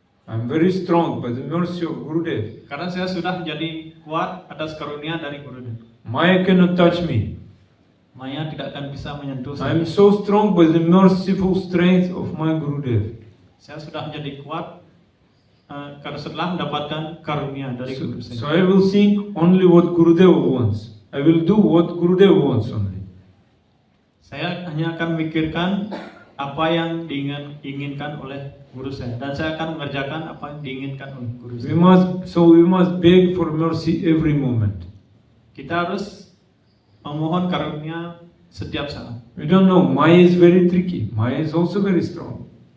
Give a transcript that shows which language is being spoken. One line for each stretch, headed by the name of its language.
English: I am very strong by the mercy of Gurudev.
Indonesian: Karena saya sudah menjadi kuat atas karunia dari Gurudev.
English: Maya cannot touch me.
Indonesian: Maya tidak akan bisa menyentuh
English: I am
Indonesian: saya.
English: so strong by the merciful strength of my Gurudev.
Indonesian: Saya sudah menjadi kuat karena setelah mendapatkan karunia dari Guru
English: So
Indonesian: saya.
English: I will think only what Gurudev wants. I will do what Gurudev wants only.
Indonesian: Saya hanya akan memikirkan apa yang diinginkan oleh guru saya, dan saya akan mengerjakan apa yang diinginkan oleh guru saya.
English: We must beg for mercy every moment.
Indonesian: Kita harus memohon karunia setiap saat.
English: We don't know. Maya is very tricky. Maya is also very strong.